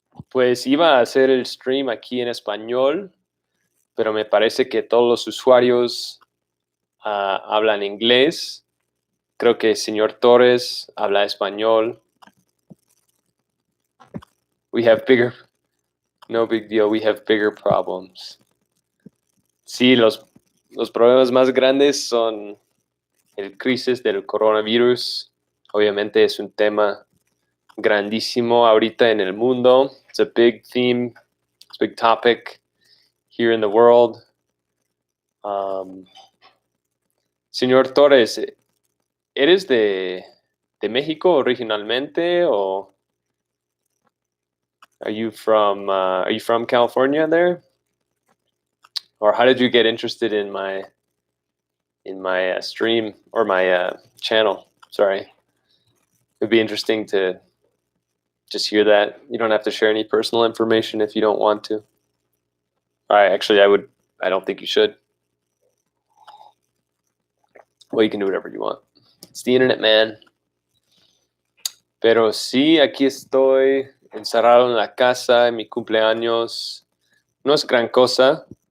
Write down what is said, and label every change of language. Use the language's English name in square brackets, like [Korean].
[Spanish] Pues iba a hacer el stream aquí en español, pero me parece que todos los usuarios hablan inglés. Creo que el señor Torres habla español. [English] No big deal, we have bigger problems. [Spanish] Sí, los problemas más grandes son el crisis del coronavirus. Obviamente es un tema grandísimo ahorita en el mundo. [English] It's a big theme, it's a big topic here in the world. [Spanish] Señor Torres, ¿eres de México originalmente, o [English] are you from California there? Or how did you get interested in my stream or my channel? Sorry. It'd be interesting to just hear that. You don't have to share any personal information if you don't want to. Actually, I don't think you should. Well, you can do whatever you want. It's the internet, man. [Spanish] Pero sí, aquí estoy encerrado en la casa en mi cumpleaños. No es gran cosa.